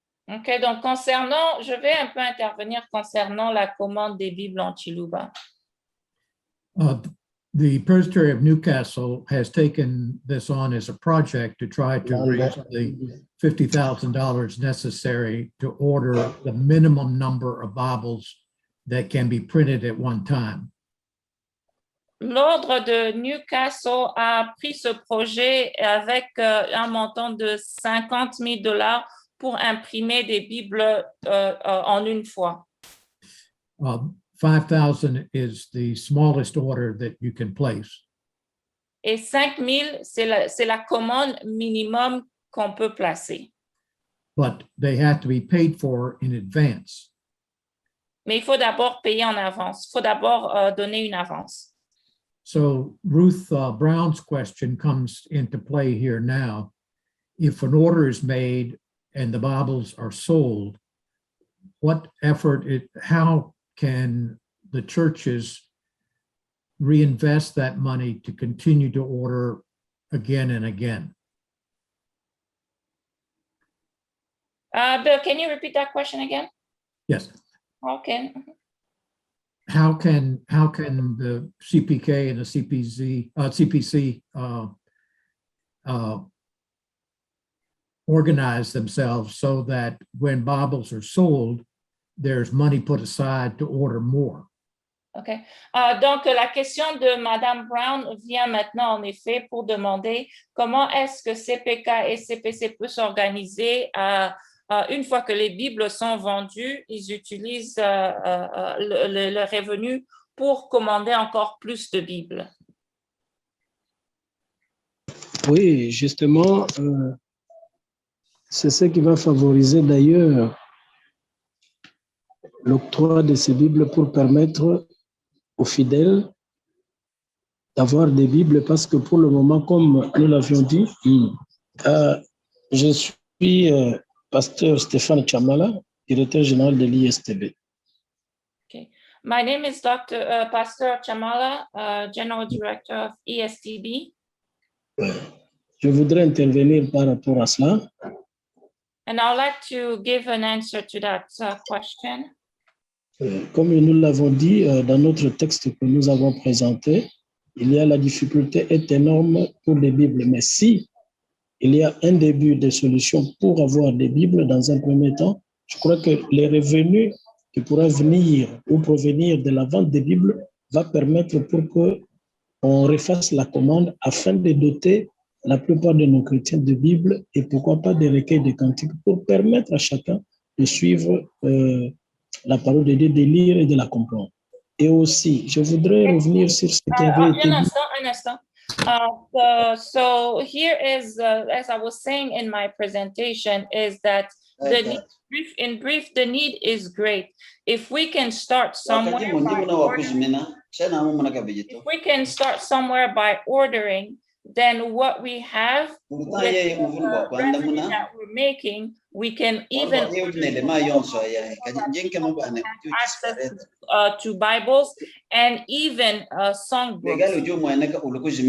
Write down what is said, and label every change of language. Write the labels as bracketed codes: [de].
[fr] OK, donc je vais un peu intervenir concernant la commande des Bibles en Chiluba. [en] The Presbytery of Newcastle has taken this on as a project to try to raise the $50,000 necessary to order the minimum number of Bibles that can be printed at one time. [fr] L'ordre de Newcastle a pris ce projet avec un montant de $50,000 pour imprimer des Bibles en une fois. [en] 5,000 is the smallest order that you can place. [fr] Et 5,000, c'est la commande minimum qu'on peut placer. [en] But they have to be paid for in advance. [fr] Mais il faut d'abord payer en avance. Il faut d'abord donner une avance. [en] So Ruth Brown's question comes into play here now. If an order is made and the Bibles are sold, what effort, how can the churches reinvest that money to continue to order again and again? Bill, can you repeat that question again? Yes. Okay. How can the CPK and the CPC organize themselves so that when Bibles are sold, there's money put aside to order more? OK. [fr] Donc, la question de Madame Brown vient maintenant, en effet, pour demander comment est-ce que CPK et CPC peuvent s'organiser une fois que les Bibles sont vendues, ils utilisent le revenu pour commander encore plus de Bibles. Oui, justement, c'est ce qui va favoriser d'ailleurs l'octroi de ces Bibles pour permettre aux fidèles d'avoir des Bibles parce que pour le moment, comme nous l'avions dit, je suis Pasteur Stéphane Chamala, directeur général de l'ISTB. [en] Okay. My name is Dr. Pastor Chamala, General Director of ESTB. [fr] Je voudrais intervenir par rapport à cela. [en] And I would like to give an answer to that question. [fr] Comme nous l'avons dit dans notre texte que nous avons présenté, il y a la difficulté est énorme pour les Bibles. Mais si il y a un début de solution pour avoir des Bibles dans un premier temps, je crois que les revenus qui pourraient venir ou provenir de la vente des Bibles va permettre pour qu'on refasse la commande afin de doter la plupart de nos chrétiens de Bibles et pourquoi pas des recueils de cantiques pour permettre à chacun de suivre la parole de Dieu, de lire et de la comprendre. Et aussi, je voudrais revenir sur ce qui avait été dit. Un instant. [en] So here is, as I was saying in my presentation, is that the need, in brief, the need is great. If we can start somewhere by ordering, then what we have with the revenue that we're making, we can even access to Bibles and even songbooks.